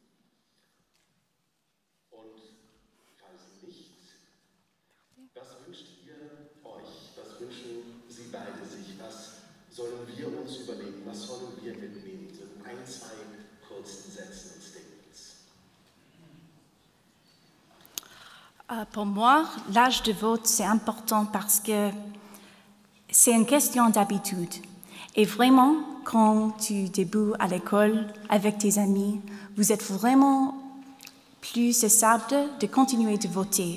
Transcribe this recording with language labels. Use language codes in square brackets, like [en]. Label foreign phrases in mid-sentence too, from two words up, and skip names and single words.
[de] Und falls nicht, was wünscht ihr euch? Was wünschen Sie beide sich? Was sollen wir uns überlegen? Was sollen wir mitnehmen? So in 1, 2 kurzen Sätzen und Statements. [fr] Pour moi, l'âge de vote, c'est important parce que c'est une question d'habitude. Et vraiment, quand tu débutes à l'école avec tes amis, vous êtes vraiment plus susceptible de continuer de voter.